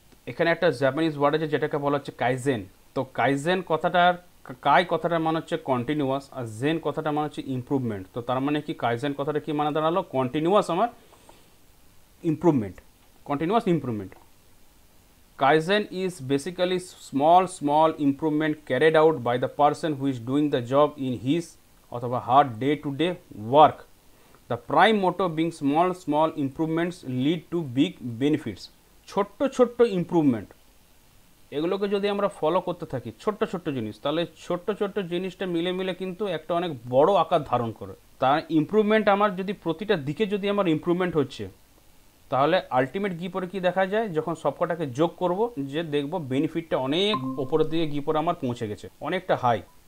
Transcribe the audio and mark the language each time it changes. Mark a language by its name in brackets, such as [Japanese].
[Bangla] এখানে একটা Japanese word আছে যেটাকে বলা হচ্ছে কাইজেন। তো কাইজেন কথাটার কথাটা মানে হচ্ছে কন্টিনিউয়াস, আর জেন কথাটা মানে হচ্ছে ইমপ্রুভমেন্ট। তো তার মানে কি, কাইজেন কথাটা কি মানে দাঁড়ালো, কন্টিনিউয়াস আমার improvement, continuous improvement. [English] Kaizen is basically small improvement carried out by the person who is doing the job in his [Bangla] অথবা [English] her day-to-day work. The prime motto being small improvements lead to big benefits. [Bangla] ছোট্ট improvement, এগুলোকে যদি আমরা follow করতে থাকি, ছোট্ট জিনিস, তাহলে ছোট্ট জিনিসটা মিলে কিন্তু একটা অনেক বড় আকার ধারণ করে। তার ইমপ্রুভমেন্ট আমার যদি প্রতিটা দিকে যদি আমার ইমপ্রুভমেন্ট হচ্ছে, তাহলে আলটিমেট গিয়ে পরে কী দেখা যায়, যখন সবকটাকে যোগ করব, যে দেখব বেনিফিটটা অনেক ওপরের দিকে গিয়ে পরে আমার পৌঁছে গেছে, অনেকটা হাই।